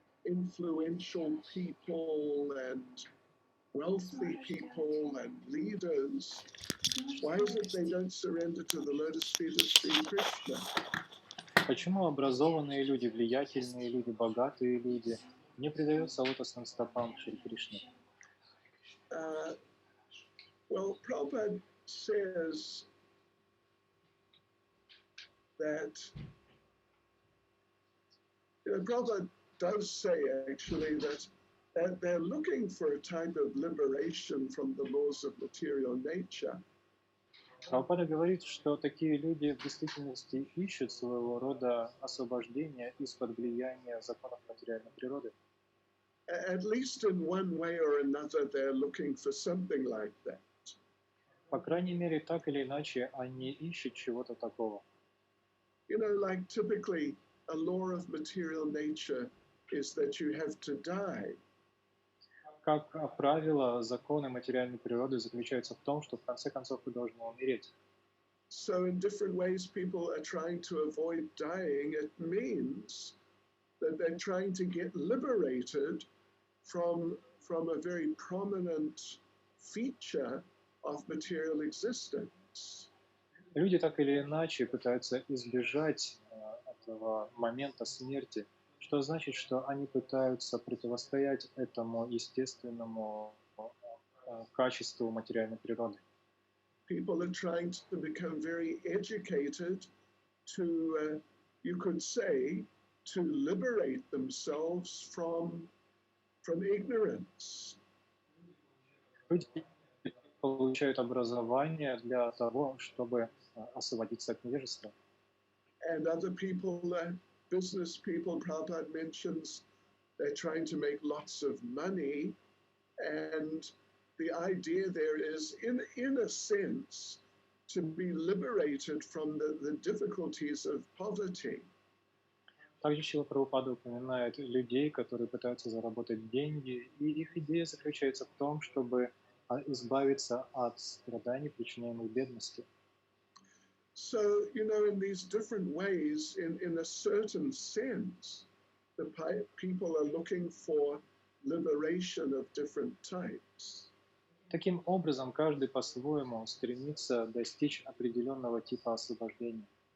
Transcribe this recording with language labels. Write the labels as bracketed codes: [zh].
[en] influential people and wealthy people and leaders, why is it they don't surrender to the lotus feet of Sri Krishna? [ru] Почему образованные люди, влиятельные люди, богатые люди не предаются лотосным стопам Шри Кришны? [en] Well, Prabhupada says that, Prabhupada does say actually that they're looking for a type of liberation from the laws of material nature. [ru] Прабхупада говорит, что такие люди в действительности ищут своего рода освобождения из-под влияния законов материальной природы. [en] At least in one way or another, they're looking for something like that. [ru] По крайней мере, так или иначе, они ищут чего-то такого. [en] Like typically, a law of material nature is that you have to die. [ru] Как правило, законы материальной природы заключаются в том, что в конце концов вы должны умереть. [en] So in different ways, people are trying to avoid dying. It means that they're trying to get liberated from a very prominent feature of material existence. [ru] Люди так или иначе пытаются избежать этого момента смерти, что значит, что они пытаются противостоять этому естественному качеству материальной природы. [en] People are trying to become very educated to, you could say, to liberate themselves from ignorance. [ru] Люди получают образование для того, чтобы освободиться от невежества. [en] And other people, business people, Prabhupada mentions, they're trying to make lots of money, and the idea there is, in a sense, to be liberated from the difficulties of poverty. [ru] Также Шрила Прабхупада упоминает людей, которые пытаются заработать деньги, и их идея заключается в том, чтобы избавиться от страданий, причиняемых бедностью. [en] So, in these different ways, in a certain sense, the people are looking for liberation of different types. [ru] Таким образом, каждый по-своему стремится достичь определенного типа освобождения.